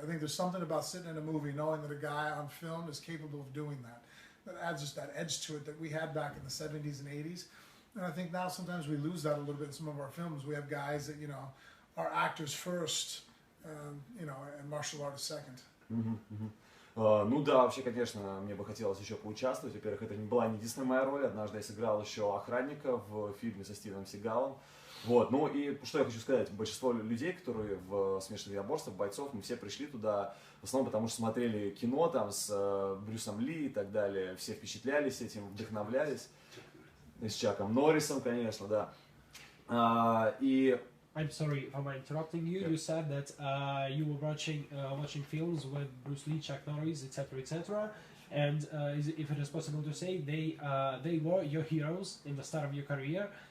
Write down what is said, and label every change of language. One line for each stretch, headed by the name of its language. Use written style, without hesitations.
English: I think there's something about sitting in a movie knowing that a guy on film is capable of doing that. That adds just that edge to it that we had back in the 70s and 80s. And I think now sometimes we lose that a little bit in some of our films. We have guys that, you know, are actors first, you know, and martial artists second.
Russian: Ну да, вообще, конечно, мне бы хотелось еще поучаствовать. Во-первых, это не была не единственная моя роль. Однажды я сыграл еще охранника в фильме со Стивеном Сигалом. Вот, ну и что я хочу сказать, большинство людей, которые в смешанных единоборствах, бойцов, мы все пришли туда, в основном потому что смотрели кино там с Брюсом Ли и так далее, все впечатлялись этим, вдохновлялись, и с Чаком Норрисом, конечно, да. И
English: I'm sorry for interrupting you. Yeah. You said that you were watching films with Bruce Lee, Chuck Norris, etc., etc. And if it is possible to say, they were your heroes in the start of your career.